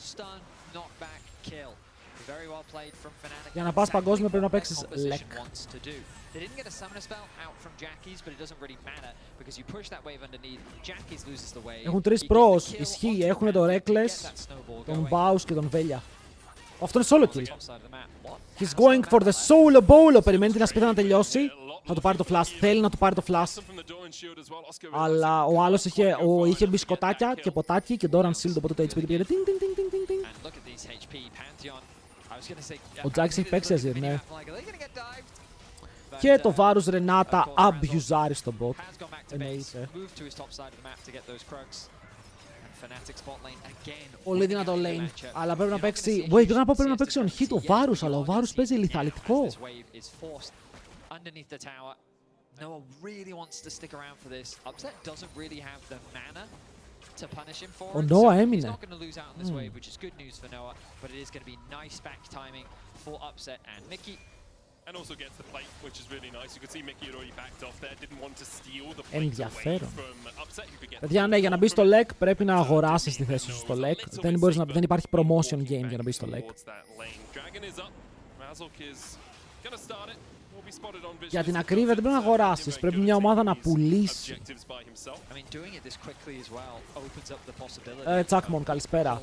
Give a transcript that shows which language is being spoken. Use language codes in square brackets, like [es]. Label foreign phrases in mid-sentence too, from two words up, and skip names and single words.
[el] Για να πας παγκόσμιο πρέπει να παίξεις LEC. Έχουν 3 pros, ισχύει, έχουν τον Reckless, τον Baus και τον Velya. Αυτό είναι solo kill. [en] He's going for the solo bolo. [el] Περιμένει την ασπίδα να τελειώσει. Θα του πάρει το flash, θέλει να του πάρει το flash. Αλλά ο άλλος είχε μπισκοτάκια και ποτάκι και Doran Shield, οπότε το HP πήρε. Ο Jax έχει παίξει Azir, ναι. Και το βάρος Ρενάτα αμπιουζάρει στο bot. Εννοείται. Πολύ δυνατό lane. Αλλά πρέπει να παίξει... Wait, πρέπει να παίξει [en] on hit [el] ο Βάρους, αλλά ο Βάρους παίζει λιθαλιτικό. [en] Noah really wants to stick around for this. Upset doesn't really have the mana to punish him for it. [el] Noah έμεινε. [en] He's not going to lose out on this wave, which is good news for Noah, but it is going to be nice back timing for Upset and Mickey. And also gets the plate, which is really nice. You could see Mickey had already backed off there, didn't want to steal the plate away from Upset. [el] Παιδιά, ναι, για να μπει στο LEC πρέπει να αγοράσεις τη θέση σου στο LEC. Δεν υπάρχει promotion game για να μπει στο LEC. Για την ακρίβεια δεν πρέπει να αγοράσεις, πρέπει μια ομάδα να πουλήσει. Τσάκμον, καλησπέρα.